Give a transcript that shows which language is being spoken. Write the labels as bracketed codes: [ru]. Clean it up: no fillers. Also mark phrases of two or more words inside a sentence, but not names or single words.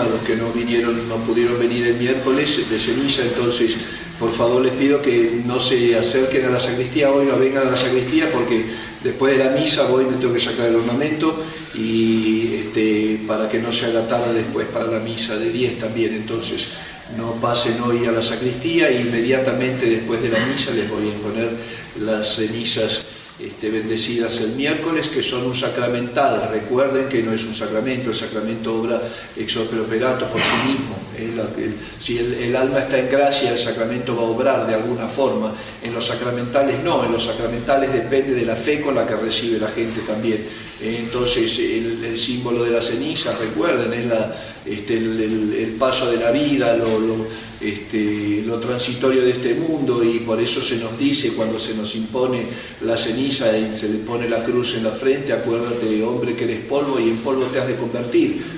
[es] Los que no pudieron venir el miércoles de ceniza, entonces, por favor, les pido que no se acerquen a la sacristía hoy, no vengan a la sacristía, porque después de la misa voy, me tengo que sacar el ornamento y para que no se haga tarde después para la misa de 10 también. Entonces, no pasen hoy a la sacristía e inmediatamente después de la misa les voy a imponer las cenizas bendecidas el miércoles, que son un sacramental. Recuerden que no es un sacramento, el sacramento obra [la] ex opere operato [es] por sí mismo. Si el alma está en gracia, el sacramento va a obrar de alguna forma. En los sacramentales no, en los sacramentales depende de la fe con la que recibe la gente también. Entonces el símbolo de la ceniza, recuerden, es el paso de la vida, lo transitorio de este mundo, y por eso se nos dice, cuando se nos impone la ceniza y se le pone la cruz en la frente: acuérdate, hombre, que eres polvo y en polvo te has de convertir.